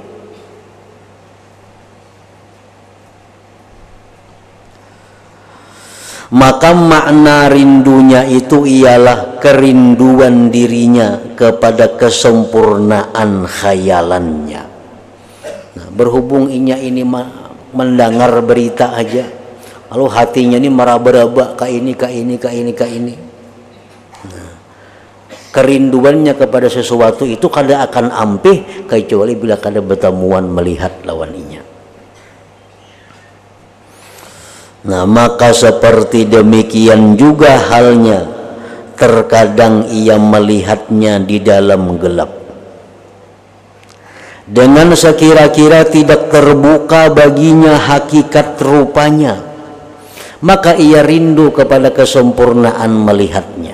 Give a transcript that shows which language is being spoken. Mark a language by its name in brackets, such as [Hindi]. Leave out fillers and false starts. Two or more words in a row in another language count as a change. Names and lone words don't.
[Indonesian] Maka makna rindunya itu ialah kerinduan dirinya kepada kesempurnaan khayalannya. Nah, berhubung ini mendengar berita aja, lalu hatinya ini meraba-raba ke ini. Nah, kerinduannya kepada sesuatu itu kada akan ampih kecuali bila kada bertemuan melihat lawan inya. Nah, maka seperti demikian juga halnya, terkadang ia melihatnya di dalam gelap, dengan sekira-kira tidak terbuka baginya hakikat rupanya, maka ia rindu kepada kesempurnaan melihatnya.